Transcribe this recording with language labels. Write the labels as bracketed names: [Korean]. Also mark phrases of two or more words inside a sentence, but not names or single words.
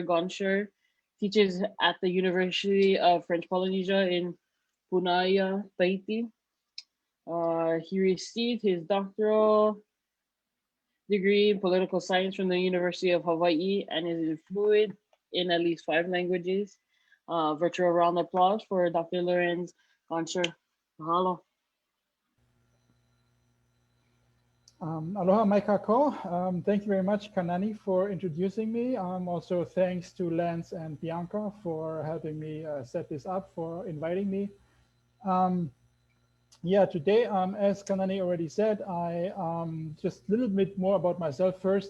[English] Gonschor teaches at the University of French Polynesia in Punaia, Tahiti. He received his doctoral degree in political science from the University of Hawaii and is fluent in at least 5 languages. Virtual round of applause for Dr. Lorenz Gonschor. Mahalo. [Hawaiian] Aloha mai kako. [English] Thank you very much, Kanani, for introducing me. Also thanks to Lance and Bianca for helping me set this up, for inviting me. Yeah, today, as Kanani already said, I just a little bit more about myself first.